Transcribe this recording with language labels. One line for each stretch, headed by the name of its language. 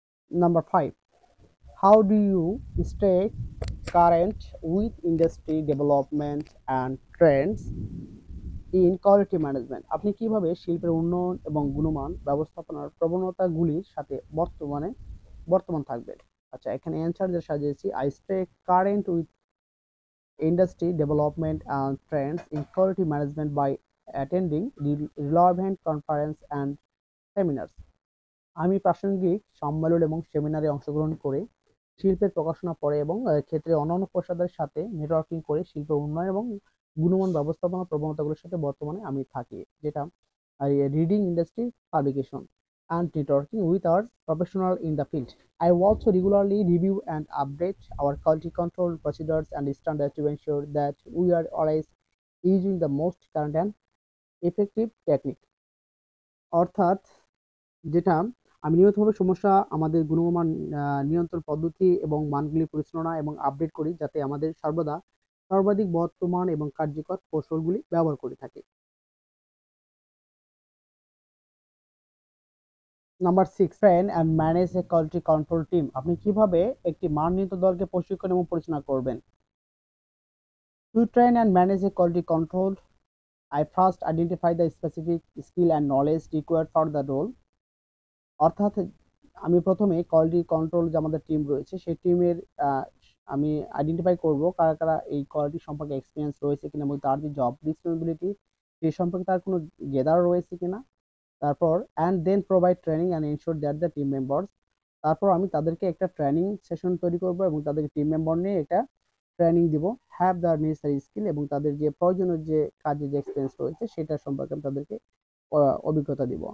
English: Number 5, how do you stay current with industry development and trends in quality management?
Bangla: আপনি কিভাবে শিল্পের উন্নয়ন এবং গুণমান ব্যবস্থাপনার প্রবণতাগুলির সাথে বর্তমান থাকবেন? আচ্ছা, এখানে অ্যান্সার যে সাজিয়েছি,
English: I stay current with industry development and trends in quality management by attending relevant conference and seminars.
Bangla: আমি প্রাসঙ্গিক সম্মেলন এবং সেমিনারে অংশগ্রহণ করে শিল্পের প্রকাশনা পড়ে এবং ক্ষেত্রে অন্যান্য পেশাদারের সাথে নেটওয়ার্কিং করে শিল্প উন্নয়ন এবং গুণমান ব্যবস্থাপনা প্রবণতাগুলোর সাথে বর্তমানে আমি থাকি, যেটা
English: Reading industry publication and networking with our professional in the field. I also regularly review and update our quality control procedures and standards to ensure that we are always using the most current and effective technique.
Bangla: অর্থাৎ যেটা আমি নিয়মিতভাবে আমাদের গুণমান নিয়ন্ত্রণ পদ্ধতি এবং মানগুলি পরিচালনা এবং আপডেট করি, যাতে আমাদের সর্বদা সর্বাধিক বর্তমান এবং কার্যকর কৌশলগুলি ব্যবহার করে থাকি। Number 6,
English: Train and manage a quality control team.
Bangla: আপনি কিভাবে একটি মান নিয়ন্ত্রণ দলকে প্রশিক্ষণ এবং পরিচালনা করবেন?
English: To train and manage a quality control, I first identify the specific skill and knowledge required for the role.
Bangla: অর্থাৎ আমি প্রথমে কোয়ালিটি কন্ট্রোল যে আমাদের টিম রয়েছে সেই টিমের আমি আইডেন্টিফাই করব কারা কারা এই কোয়ালিটি সম্পর্কে এক্সপিরিয়েন্স রয়েছে কিনা এবং তার যে জব রেসপন্সিবিলিটি সেই সম্পর্কে তার কোনো গেদার রয়েছে কিনা। তারপর
English: and then provide training and ensure that the team members,
Bangla: তারপর আমি তাদেরকে একটা ট্রেনিং সেশন তৈরি করব এবং তাদেরকে টিম মেম্বার নিয়ে এটা ট্রেনিং দিব,
English: have the necessary skill,
Bangla: এবং তাদের যে প্রয়োজনীয় যে কাজের যে এক্সপিরিয়েন্স রয়েছে সেটা সম্পর্কে আমি তাদেরকে অভিজ্ঞতা দিব।